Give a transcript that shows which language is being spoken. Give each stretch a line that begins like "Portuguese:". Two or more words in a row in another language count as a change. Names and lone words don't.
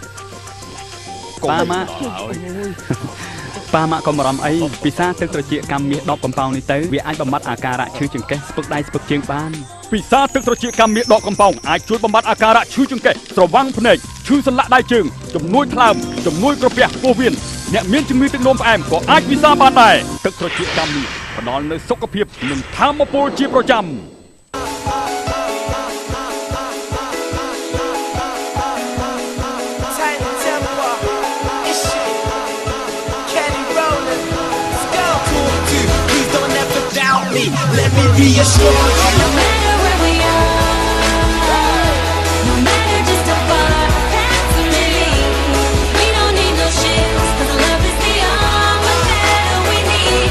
Khmer: ប៉ាម៉ាក់កុំបារម្ភអីពិសាទឹកត្រចៀកកម្មមាស10កំប៉ោងនេះទៅវាអាចបំបត្តិអាការៈឈឺចង្កេះស្ពឹកដៃស្ពឹកជើងបានពិសាទឹកត្រចៀកកម្មមាស10កំប៉ោងអាចជួយបំបត្តិអាការៈឈឺចង្កេះស្រវាំងភ្នែកឈឺសន្លាក់ដៃជើងជំនួយថ្លើមជំនួយក្រពះពោះវៀនអ្នកមានជំងឺទឹកនោមផ្អែមក៏អាចពិសាបានដែរទឹកត្រចៀកកម្មមាសផ្ដល់នូវសុខភាពនិងថាមពលជាប្រចាំ
English: Let me be your strong. No matter where we are, no matter just how far past me, we don't need no ships, 'cause love is the armor that we need.